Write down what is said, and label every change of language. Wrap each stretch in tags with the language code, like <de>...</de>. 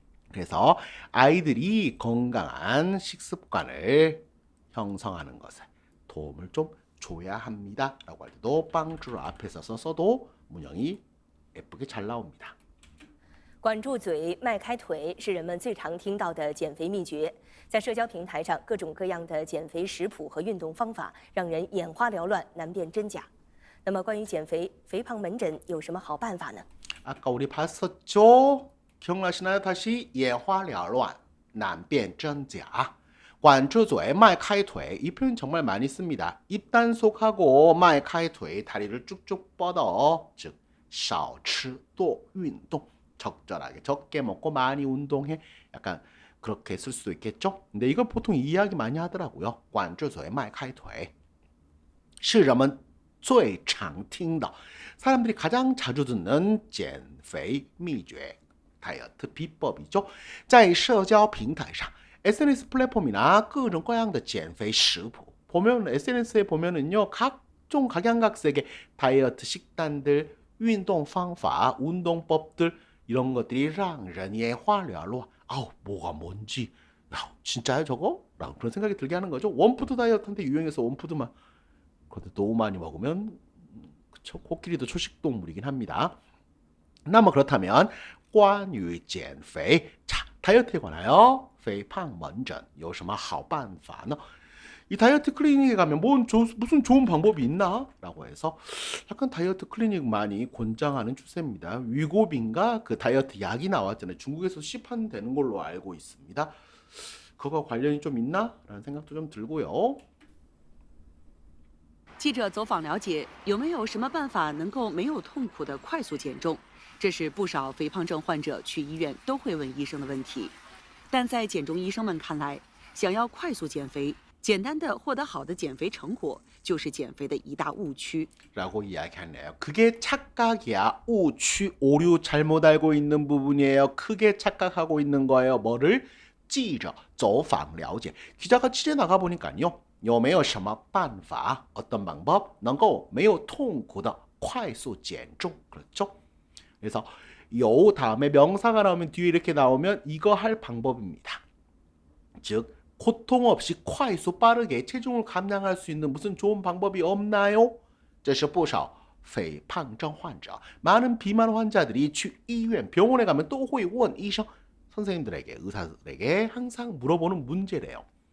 <ko>그래서 아이들이 건강한 식습관을 형성하는 것에 도움을 좀 줘야 합니다. 라고 할 때도</ko> <zh>帮助</zh> <ko>를 앞에서 써도 문형이 예쁘게 잘 나옵니다.</ko> <zh>管住嘴、迈开腿是人们最常听到的减肥秘诀。在社交平台上，各种各样的减肥食谱和运动方法让人眼花缭乱，难辨真假。那么，关于减肥、肥胖门诊有什么好办法呢？</zh> <ko>아까 우리 봤었죠? 기억나시나요?</ko> <zh>다시 眼花缭乱, 难辨真假. 管住嘴, 迈开腿,</zh> <ko>이 표현 정말 많이 씁니다. 입 단속하고</ko> <zh>迈开腿,</zh> <ko>다리를 쭉쭉 뻗어, 즉</ko> <zh>少吃多运动.</zh> <ko>적절하게 적게 먹고 많이 운동해. 약간 그렇게 쓸 수도 있겠죠? 근데 이걸 보통 이야기 많이 하더라고요.</ko> <zh>管住嘴,迈开腿是人们最常听的</zh> <ko>사람들이 가장 자주 듣는</ko> <zh>减肥秘诀</zh> <ko>다이어트 비법이죠.</ko> <zh>在社交平台上</zh> <ko>SNS 플랫폼이나</ko> <zh>各种各样的减肥食谱</zh> <ko>보면 SNS에 보면은요 각종 각양각색의 다이어트 식단들, 운동</ko> <zh>方法,</zh> <ko>운동법들 이런 것들이</ko> <zh>让人眼花缭乱</zh> <ko>아우 뭐가 뭔지 야 진짜요 저거? 라고 그런 생각이 들게 하는 거죠. 원푸드 다이어트한테 유행해서 원푸드만 그런데 너무 많이 먹으면 그쵸 코끼리도 초식동물이긴 합니다.</ko> <zh>那么</zh> <ko>그렇다면</ko> <zh>关于减肥</zh> <ko>자 다이어트에 관하여</ko> <zh>肥胖门诊有什么好办法呢?</zh> <ko>이 다이어트 클리닉에 가면 무슨 좋은 방법이 있나? 라고 해서 약간 다이어트 클리닉 많이 권장하는 추세입니다. 위고빈가 그 다이어트 약이 나왔잖아요. 중국에서 시판되는 걸로 알고 있습니다. 그거와 관련이 좀 있나? 라는 생각도 좀 들고요.</ko> <zh>记者走访了解，有没有什么办法能够没有痛苦的快速减重？这是不少肥胖症患者去医院都会问医生的问题。但在减重医生们看来，想要快速减肥，简单的获得好的减肥成果就是减肥的一大误区。</zh> <ko>라고 이야기하네요. 그게 착각이야. 우취, 오류 잘못 알고 있는 부분이에요. 크게 착각하고 있는 거예요. 뭐를?</ko> <zh>记者走访了解</zh> <ko>기자가 취재 나가보니까요.</ko> <zh>有没有什么办法</zh> <ko>어떤 방법</ko> <zh>能够没有痛苦的快速减重</zh> <ko>그렇죠? 그래서 有 다음에 명사가 나오면 뒤에 이렇게 나오면 이거 할 방법입니다. 즉 고통 없이</ko> <zh>快速</zh> <ko>빠르게 체중을 감량할 수 있는 무슨 좋은 방법이 없나요?</ko> <zh>这是不少肥胖症患者</zh> <ko>많은 비만 환자들이</ko> <zh>去医院</zh> <ko>병원에 가면 또</ko> <zh>会问医生</zh> <ko>선생님들에게 의사들에게 항상 물어보는 문제래요.</ko>